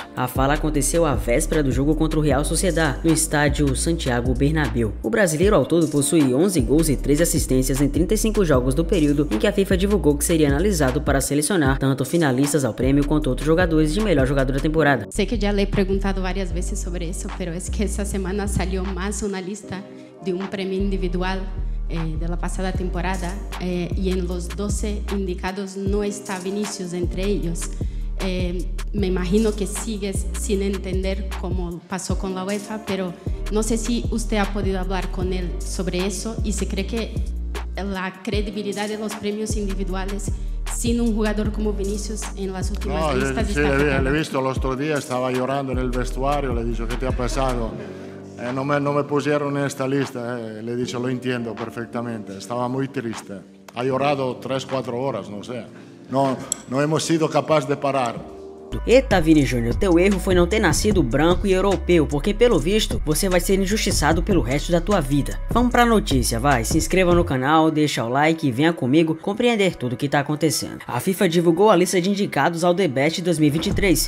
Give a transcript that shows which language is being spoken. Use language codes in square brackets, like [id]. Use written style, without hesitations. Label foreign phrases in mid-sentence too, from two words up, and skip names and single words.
[pt] A fala aconteceu à véspera do jogo contra o Real Sociedad, no estádio Santiago Bernabéu. O brasileiro ao todo possui 11 gols e 13 assistências em 35 jogos do período em que a FIFA divulgou que seria analisado para selecionar tanto finalistas ao prêmio quanto outros jogadores de melhor jogador da temporada. Sei que já [es] le he preguntado [pt] várias vezes sobre isso, [es] pero es que [pt] essa semana [es] salió más una lista de un premio individual de la pasada temporada y en los 12 indicados no está Vinicius entre ellos. Me imagino que sigues sin entender cómo pasó con la UEFA, pero no sé si usted ha podido hablar con él sobre eso y si cree que la credibilidad de los premios individuales sin un jugador como Vinicius en las últimas listas sí, le he visto el otro día, estaba llorando en el vestuario, le he dicho: ¿qué te ha pasado? No me pusieron en esta lista, le he dicho: lo entiendo perfectamente, estaba muy triste, ha llorado 3-4 horas, no sé. Não hemos sido capazes de parar. [pt] Eita, Vini Júnior, teu erro foi não ter nascido branco e europeu, porque pelo visto você vai ser injustiçado pelo resto da tua vida. Vamos pra notícia, vai, se inscreva no canal, deixa o like e venha comigo compreender tudo o que tá acontecendo. A FIFA divulgou a lista de indicados ao The Best 2023.